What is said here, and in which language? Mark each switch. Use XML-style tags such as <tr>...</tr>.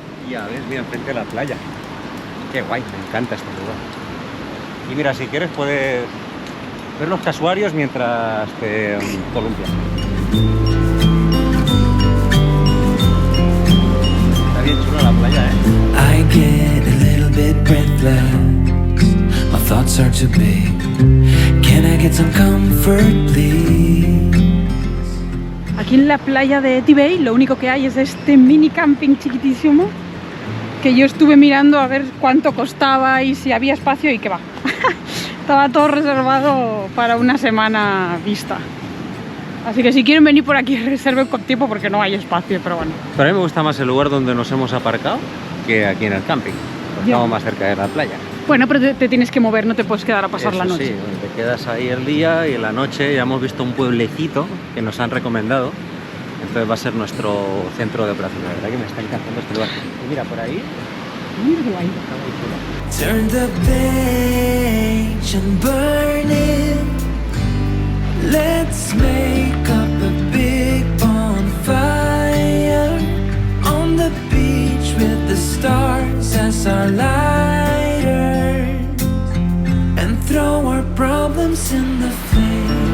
<es>Ya ves, mira, enfrente de la playa. Qué guay, me encanta este lugar. Y mira, si quieres puedes ver los casuarios mientras te columpias. Está bien chulo la playa, ¿eh?</es> <en>I get a little bit breathless. My thoughts are too big. Can I get some comfort, please?</en> <es>Aquí en la playa de Tibey lo único que hay es este mini camping chiquitísimo que yo estuve mirando a ver cuánto costaba y si había espacio y que va. Estaba todo reservado para una semana vista. Así que si quieren venir por aquí reserven con tiempo porque no hay espacio, pero bueno. Pero a mí me gusta más el lugar donde nos hemos aparcado que aquí en el camping. Pues Ya. estamos más cerca de la playa. Bueno, pero te tienes que mover, no te puedes quedar a pasar Eso la noche. sí, te quedas ahí el día y en la noche ya hemos visto un pueblecito que nos han recomendado. Entonces va a ser nuestro centro de operaciones. La verdad que me está encantando este lugar. Y mira, por ahí Muy guay. está muy chulo.</es> <en>Turn the page and burn it. Let's make up a big bonfire on the beach with the stars as our lighters, and throw our problems in the flame.</en>